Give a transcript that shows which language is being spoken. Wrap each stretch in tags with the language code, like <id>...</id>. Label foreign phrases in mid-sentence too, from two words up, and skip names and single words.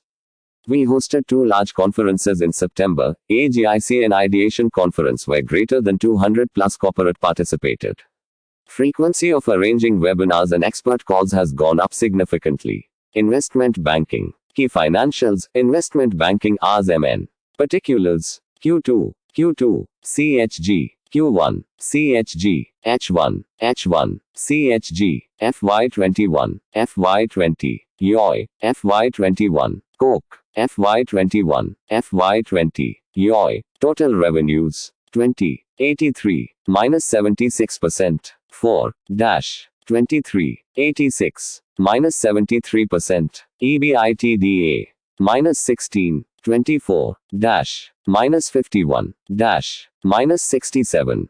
<en>We hosted 2 large conferences in September, AGIC and Ideation Conference, where greater than 200 plus corporate participated. Frequency of arranging webinars and expert calls has gone up significantly. Investment banking. Key financials. Investment banking RMN. Particulars. Q2. CHG. Q1. CHG. H1. CHG. FY21. FY20. YoY. FY21. Coke. FY21. FY20. YoY. Total revenues. 83. Minus 76%. 4. 23. 86. Minus 73%. EBITDA. Minus 16. 24. Minus 51. Minus 67.</en>